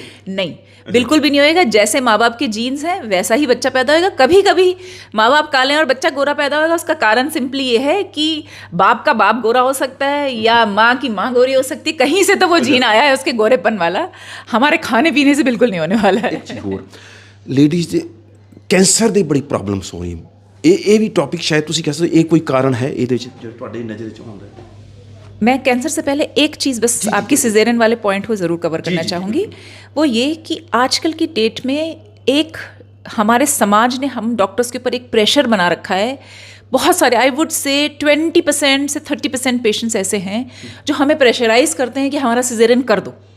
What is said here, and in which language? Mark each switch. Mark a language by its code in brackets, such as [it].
[hi] नहीं, बिल्कुल भी नहीं होएगा। जैसे माँ बाप के जीन्स हैं वैसा ही बच्चा पैदा होएगा। कभी कभी माँ बाप काले हैं और बच्चा गोरा पैदा होएगा, उसका कारण सिंपली ये है कि बाप का बाप गोरा हो सकता है या माँ की माँ गोरी हो सकती है, कहीं से तो वो जीन आया है उसके गोरेपन वाला, हमारे खाने पीने से बिल्कुल नहीं होने वाला है। [pa] ਲੇਡੀਜ਼ ਦੇ ਕੈਂਸਰ ਦੀ ਬੜੀ ਪ੍ਰੋਬਲਮਸ ਹੋ ਰਹੀ, ਇਹ ਵੀ ਟੌਪਿਕ ਸ਼ਾਇਦ ਤੁਸੀਂ ਕਹਿ ਸਕਦੇ ਇਹ ਕੋਈ ਕਾਰਨ ਹੈ ਇਹਦੇ ਵਿੱਚ ਜੋ ਤੁਹਾਡੇ ਨਜ਼ਰ 'ਚ ਆਉਂਦਾ ਹੈ? [hi] मैं कैंसर से पहले एक चीज़ बस आपकी सिजेरियन वाले पॉइंट को ज़रूर कवर करना चाहूँगी। वो ये कि आजकल की डेट में एक हमारे समाज ने हम डॉक्टर्स के ऊपर एक प्रेशर बना रखा है। बहुत सारे, [en] I would say [hi] 20% से 30% पेशेंट्स ऐसे हैं जो हमें प्रेशराइज करते हैं कि हमारा सिजेरियन कर दो।